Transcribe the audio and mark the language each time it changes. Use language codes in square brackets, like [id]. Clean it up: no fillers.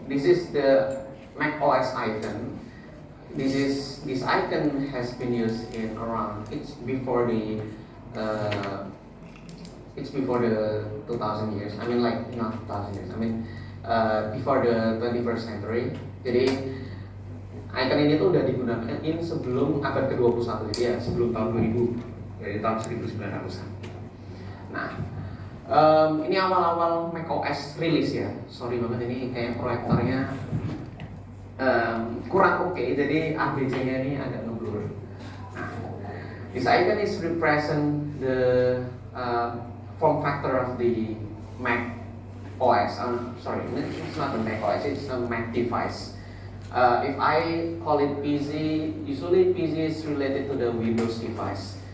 [en] This is the Mac OS icon. This icon has been used in around it's before the 2000 years. I mean like not 2000 years. I mean before the 21st century. [id] Jadi icon ini tuh udah digunakan sebelum abad ke-21, jadi ya sebelum tahun 2000, dari tahun 1900-an. Nah, ini awal-awal macOS rilis ya. Sorry banget ini kayak proyektornya kurang oke, jadi ABC-nya ini agak ngeblur. [en] Nah, this icon is represent the form factor of the Mac OS. Sorry, it's not the Mac OS, it's a Mac device. If I call it PC, usually PC is related to the Windows device.